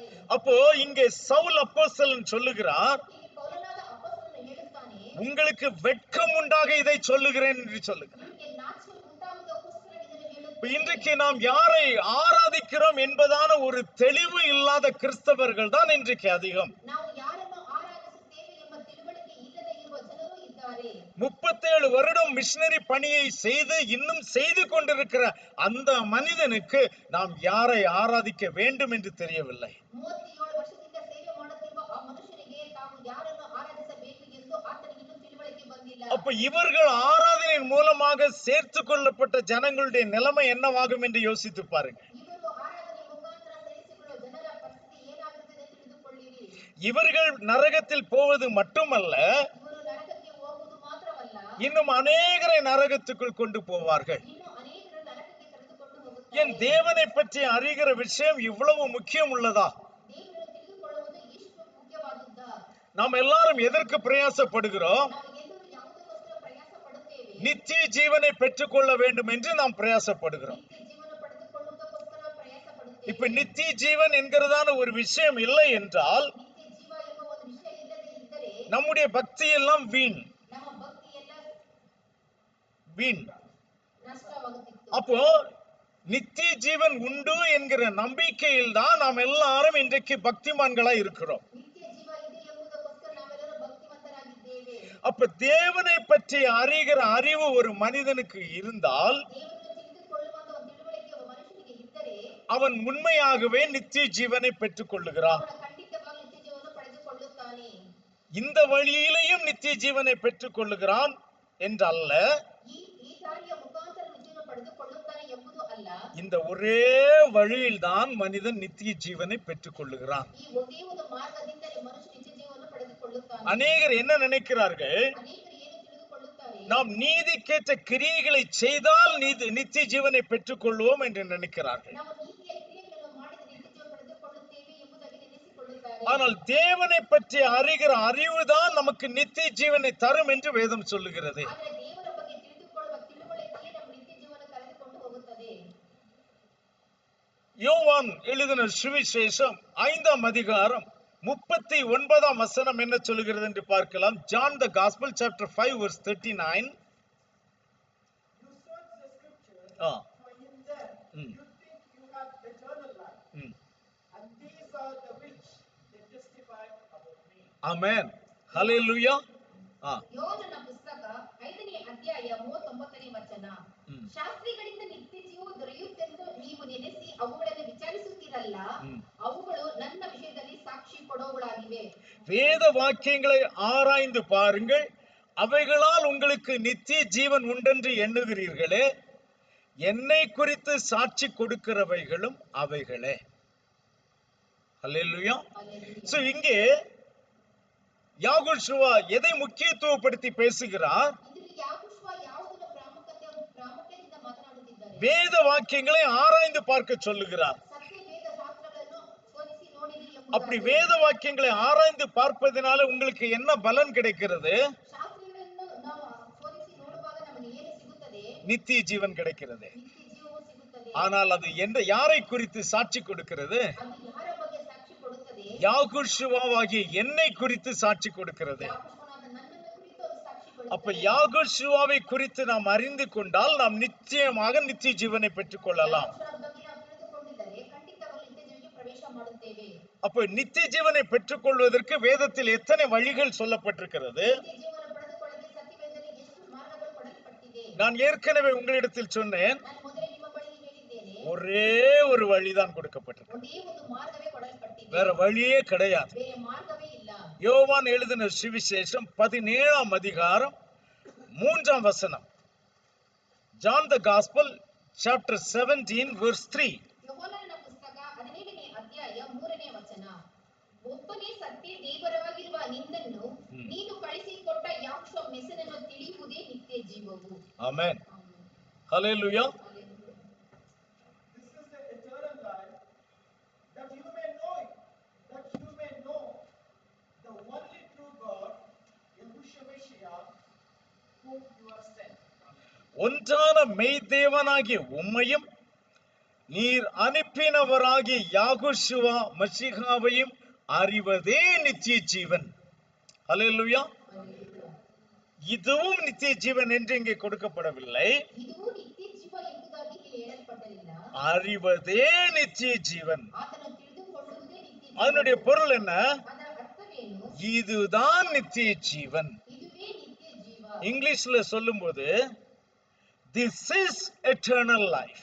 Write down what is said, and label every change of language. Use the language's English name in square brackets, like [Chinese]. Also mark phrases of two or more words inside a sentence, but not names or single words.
[Tamil] அப்போ இங்கே சவுல் அப்போஸ்தலன் சொல்லுகிறார், [Kannada] ಇಲ್ಲಿ ಪೌಲನಾದ ಅಪೊಸ್ತಲನು ಹೇಳುತ್ತಾನೆ, [Tamil] உங்களுக்கு வெட்கம் உண்டாக இதை சொல்லுகிறேன் என்று சொல்லுகிறார். [Kannada] ನಿಮಗೆ ನಾಚಿಕೆ ಉಂಟಾಗುವುದಕ್ಕೋಸ್ಕರ ಇದನ್ನು [Tamil] இப்ப [Kannada] ಹೇಳುತ್ತೇನೆ. [Tamil] இன்றைக்கு நாம் யாரை ஆராதிக்கிறோம் என்பதான ஒரு தெளிவு இல்லாத கிறிஸ்தவர்கள் தான் இன்றைக்கு அதிகம். [Kannada] ನಾವು ಯಾರನ್ನು ಆರಾಧಿಸುತ್ತೇವೆ ಎಂಬ ತಿಳುವಳಿಕೆ ಇಲ್ಲದೆ ಇರುವ ಜನರು ಇದ್ದಾರೆ. [Tamil] 37 வருடம் மிஷனரி பணியை செய்து இன்னும் செய்து கொண்டிருக்கிற அந்த மனிதனுக்கு நாம் யாரை ஆராதிக்க வேண்டும் என்று தெரியவில்லை. [Kannada] 37 ವರ್ಷದಿಂದ ಸೇವೆ ಮಾಡುತ್ತಿರುವ ಆ ಮನುಷ್ಯನಿಗೆ ತಾವು ಯಾರನ್ನು ಆರಾಧಿಸಬೇಕು ಎಂದು ಆತನಿಗೆ ಇನ್ನೂ ತಿಳುವಳಿಕೆ ಬಂದಿಲ್ಲ. [Tamil] அப்ப இவர்கள் ஆராதனையின் மூலமாக சேர்த்து கொள்ளப்பட்ட ஜனங்களுடைய நிலைமை என்னவாகும் என்று யோசித்து பாருங்க. [Kannada] ಇವರು ಆರಾಧನೆ ಮುಖಾಂತರ ಸೇರಿಸಿಕೊಳ್ಳುವ ಜನರ ಪರಿಸ್ಥಿತಿ ಏನಾಗುತ್ತದೆ ತಿಳಿದುಕೊಳ್ಳಿರಿ. [Tamil] இவர்கள் நரகத்தில் போவது மட்டுமல்ல, [Kannada] ಇವರು ನರಕಕ್ಕೆ ಹೋಗುವುದು ಮಾತ್ರವಲ್ಲ, [Tamil] இன்னும் அநேகரை நரகத்துக்குள் கொண்டு போவார்கள். [Kannada] ಇನ್ನು ಅನೇಕರು ನರಕಕ್ಕೆ ಕರೆದುಕೊಂಡು [Tamil] என் [Kannada] ಹೋಗುತ್ತಾರೆ. [Tamil] தேவனை பற்றி அறிகிற விஷயம் இவ்வளவு முக்கியம் உள்ளதா? [Kannada] ದೇವರನ್ನು ತಿಳಿದುಕೊಳ್ಳುವುದು ಇಷ್ಟು ಮುಖ್ಯವಾದದ್ದ? [Tamil] நாம் எல்லாரும் எதற்கு பிரயாசப்படுகிறோம்? [Kannada] ನಾವು ಎಲ್ಲರೂ ಯಾವುದಕ್ಕೋಸ್ಕರ ಪ್ರಯಾಸ ಪಡುತ್ತೇವೆ? [Tamil] நித்திய ஜீவனை பெற்றுக்கொள்ள வேண்டும் என்று நாம் பிரயாசப்படுகிறோம். [Kannada] ನಿತ್ಯ ಜೀವನ ಪಡೆದುಕೊಳ್ಳುವುದಕ್ಕೋಸ್ಕರ ಪ್ರಯಾಸ ಪಡುತ್ತೇವೆ. [Tamil] இப்ப நித்திய ஜீவன் என்கிறதான ஒரு விஷயம் இல்லை என்றால் [Kannada] ನಿತ್ಯ ಜೀವ ಎಂಬ ಒಂದು ವಿಷಯ ಇಲ್ಲದೆ ಇದ್ದರೆ [Tamil] நம்முடைய பக்தி எல்லாம் வீண் [Kannada] ನಮ್ಮ ಭಕ್ತಿ ಎಲ್ಲ [Tamil] வீண். [Kannada] ನಷ್ಟವಾಗುತ್ತಿತ್ತು. [Tamil] அப்போ நித்திய ஜீவன் உண்டு என்கிற நம்பிக்கையில் தான் நாம் எல்லாரும் இன்றைக்கு பக்திமான்களா இருக்கிறோம். [Kannada] ನಿತ್ಯ ಜೀವ ಇದೆ ಎಂಬುದಕ್ಕೋಸ್ಕರ ನಾವೆಲ್ಲರೂ ಭಕ್ತಿವಂತರಾಗಿದ್ದೇವೆ. [Tamil] அப்ப தேவனை பற்றி அறிகிற அறிவு ஒரு மனிதனுக்கு இருந்தால் [Kannada] ದೇವರನ್ನು ತಿಳಿದುಕೊಳ್ಳುವಂತ ಒಂದು ತಿಳುವಳಿಕೆ ಒಬ್ಬ ಮನುಷ್ಯನಿಗೆ ಇದ್ದರೆ [Tamil] அவன் உண்மையாகவே நித்திய ஜீவனை பெற்றுக் கொள்ளுகிறான். [Kannada] ಅವನು ಖಂಡಿತವಾಗಿ ನಿತ್ಯ ಜೀವನ ಪಡೆದುಕೊಳ್ಳುತ್ತಾನೆ. [Tamil] இந்த வழியிலேயும் நித்திய ஜீவனை பெற்றுக் கொள்ளுகிறான் என்றல்ல, [Kannada] ಈ ದಾರಿಯ ಮುಖಾಂತರ ನಿತ್ಯ ಜೀವನ ಪಡೆದುಕೊಳ್ಳುತ್ತಾನೆ ಎಂಬುದು ಅಲ್ಲ. [Tamil] இந்த ஒரே வழியில்தான் மனிதன் நித்திய ஜீவனை பெற்றுக் கொள்ளுகிறான். [Kannada] ಈ ಒಂದೇ ಒಂದು ಮಾರ್ಗದಿಂದಲೇ ಮನುಷ್ಯ ನಿತ್ಯ ಜೀವನ ಪಡೆದುಕೊಳ್ಳುತ್ತಾನೆ. [Tamil] அநேகர் என்ன நினைக்கிறார்கள்? [Kannada] ಅನೇಕರು ಏನು ತಿಳಿದುಕೊಳ್ಳುತ್ತಾರೆ? [Tamil] நாம் நீதிக்கேற்ற கிரியைகளை செய்தால் நித்திய ஜீவனை பெற்றுக் கொள்வோம் என்று நினைக்கிறார்கள். [Kannada] ನಾವು ನೀತಿಯ ಕ್ರಿಯೆಗಳನ್ನು ಮಾಡಿದರೆ ನಿತ್ಯ ಜೀವನ ಪಡೆದುಕೊಳ್ಳುತ್ತೇವೆ ಎಂಬುದಾಗಿ ನೆನೆಸಿಕೊಳ್ಳುತ್ತಾರೆ. [Tamil] ஆனால் தேவனை பற்றி அறிகிற அறிவுதான் நமக்கு நித்திய ஜீவனை தரும் என்று வேதம் சொல்லுகிறது. [Kannada] ಆದರೆ ದೇವರ ಬಗ್ಗೆ ತಿಳಿದುಕೊಳ್ಳುವ ತಿಳುವಳಿಕೆಯೇ ನಮ್ಮ ನಿತ್ಯ ಜೀವನ ಕರೆದುಕೊಂಡು ಹೋಗುತ್ತದೆ. [Tamil] யோவான் எழுதின சுவிசேஷம் 5ஆம் அதிகாரம் 39ஆம் வசனம் என்ன சொல்லுகிறது என்று பார்க்கலாம். [English] John the Gospel chapter 5 verse 39. You search the scriptures, ஆ, for in them Mm. you think you have eternal life, ம். and these are the which they testify about me. [Tamil] ஆமென். ஹல்லேலூயா. ಆ, [Kannada] ಯೋನನ ಪುಸ್ತಕ 5ನೇ ಅಧ್ಯಾಯ 39ನೇ ವಚನ. ಶಾಸ್ತ್ರಿಗಳಿಂದ ನಿತ್ಯ ಜೀವವು ದೊರೆಯುತ್ತೆಂದು ನೀವು ನೆನೆಸಿ ಅವುಗಳನ್ನು ವಿಚಾರಿಸುತ್ತೀರಲ್ಲ, ಅವುಗಳು ನನ್ನ ವಿಷಯದಲ್ಲಿ ಸಾಕ್ಷಿ ಕೊಡುವವುಗಳಾಗಿವೆ. [Tamil] வேத வாக்கியங்களை ஆராய்ந்து பாருங்கள், அவைகளால் உங்களுக்கு நித்திய ஜீவன் உண்டென்று எண்ணுகிறீர்களே, என்னை குறித்து சாட்சி கொடுக்கிறவைகளும் அவைகளே. அல்லேலூயா. சோ இங்கே யாகோஷுவா எதை முக்கியத்துவப்படுத்தி பேசுகிறார்? [Kannada] ಇದರಲ್ಲಿ ಯಾಕೋಬ ಯಾವುದನ್ನ ಪ್ರಾಮುಖ್ಯದಿಂದ ಮಾತನಾಡುತ್ತಿದ್ದಾರೆ? [Tamil] வேத வாக்கியங்களை ஆராய்ந்து பார்க்க சொல்லுகிறார். [Kannada] ಸತ್ಯ ವೇದ ಶಾಸ್ತ್ರಗಳನ್ನು ಶೋಧಿಸಿ ನೋಡಿರಿ [Tamil] அப்படி [Kannada] ಎಂಬುದಾಗಿ. [Tamil] வேத வாக்கியங்களை ஆராய்ந்து பார்ப்பதனால உங்களுக்கு என்ன பலன் கிடைக்கிறது? [Kannada] ಶಾಸ್ತ್ರಗಳನ್ನು ನಾವು ಶೋಧಿಸಿ ನೋಡುವಾಗ ನಮಗೆ ಏನು ಸಿಗುತ್ತದೆ? [Tamil] நித்திய ஜீவன் கிடைக்கிறது. [Kannada] ನಿತ್ಯ ಜೀವವು ಸಿಗುತ್ತದೆ. [Tamil] ஆனால் அது யாரை குறித்து சாட்சி கொடுக்கிறது? [Kannada] ಅದು ಯಾರ ಬಗ್ಗೆ ಸಾಕ್ಷಿ ಕೊಡುತ್ತದೆ? [Tamil] யாகோஷுவாவாகிய என்னை குறித்து சாட்சி கொடுக்கிறது. [Kannada] ಯಾಕೋಬನಾದ ನನ್ನನ್ನು ಕುರಿತು ಅದು ಸಾಕ್ಷಿ [Tamil] அப்ப [Kannada] ಕೊಡುತ್ತದೆ. [Tamil] யாகோஷுவாவை குறித்து நாம் அறிந்து கொண்டால் நாம் நிச்சயமாக நித்திய ஜீவனை பெற்றுக் கொள்ளலாம். [Kannada] ಯಾಕೋಬನ ಬಗ್ಗೆ ನಾವು ತಿಳಿದುಕೊಂಡಿದ್ದರೆ ಖಂಡಿತವಾಗಿ ನಿತ್ಯ ಜೀವಕ್ಕೆ ಪ್ರವೇಶ ಮಾಡುತ್ತೇವೆ. [Tamil] அப்ப நித்திய ஜீவனை பெற்றுக் கொள்வதற்கு வேதத்தில் எத்தனை வழிகள் சொல்லப்பட்டிருக்கிறது? [Kannada] ನಿತ್ಯ ಜೀವನ ಪಡೆದುಕೊಳ್ಳಲು ಸತ್ಯವೇದದಲ್ಲಿ ಎಷ್ಟು ಮಾರ್ಗಗಳು ಕೊಡಲ್ಪಟ್ಟಿದೆ? [Tamil] நான் ஏற்கனவே உங்களிடத்தில் சொன்னேன், [Kannada] ನಾನು ಮೊದಲೇ ನಿಮ್ಮ ಬಳಿ ಹೇಳಿದ್ದೇನೆ, [Tamil] ஒரே ஒரு வழிதான் கொடுக்கப்பட்டிருக்கு, [Kannada] ಒಂದೇ ಒಂದು ಮಾರ್ಗವೇ ಕೊಡಲ್ಪಟ್ಟಿದೆ, [Tamil] வேற வழியே கிடையாது. [Kannada] ಬೇರೆ ಮಾರ್ಗವೇ ಇಲ್ಲ. [Tamil] யோவான் எழுதின சுவிசேஷம் 17ஆம் அதிகாரம் 3ஆம் வசனம். [English] John the Gospel chapter 17 verse 3. [Kannada] ಯೋಹಾನನ ಪುಸ್ತಕ 17ನೇ ಅಧ್ಯಾಯ 3ನೇ ವಚನ. ಒಬ್ಬನೇ ಸತ್ಯ ದೇವರಾಗಿರುವ ನಿನ್ನನ್ನು ನೀನು ಕಳಿಸಿಕೊಟ್ಟ ಯಾಕೋಬ ಮೆಸ್ಸನನ್ನು ತಿಳಿಯುವುದೇ ನಿತ್ಯ ಜೀವವು. [Tamil] ஆமென். ஹல்லேலூயா. [English] This is the eternal life, that you may know it, that you may know the only true God, Yahushua Mashiach, whom you have sent. [Tamil] ஒன்றான மெய்தேவனாகிய உம்மையும் நீர் அனுப்பினவராகிய யாகோஷுவா மஷிகாவையும் அறிவதே நித்திய ஜீவன். ஹல்லேலூயா. இதுவும் நித்திய ஜீவன் என்று இங்கே கொடுக்கப்படவில்லை, [Kannada] ಇದು ನಿತ್ಯ ಜೀವ ಎಂಬುದಾಗಿ ಇಲ್ಲಿ ಹೇಳಲ್ಪಟ್ಟಿಲ್ಲ. [Tamil] அறிவதே நித்திய ஜீவன். [Kannada] ಆತನು ತಿಳಿದುಕೊಳ್ಳುವುದೇ ನಿತ್ಯ ಜೀವ. [Tamil] அதனுடைய பொருள் என்ன? [Kannada] ಅದರ ಅರ್ಥವೇನು? [Tamil] இதுதான் நித்திய ஜீவன். [Kannada] ಇದುವೇ ನಿತ್ಯ ಜೀವ. [Tamil] இங்கிலீஷ்ல சொல்லும்போது [English] this is eternal life.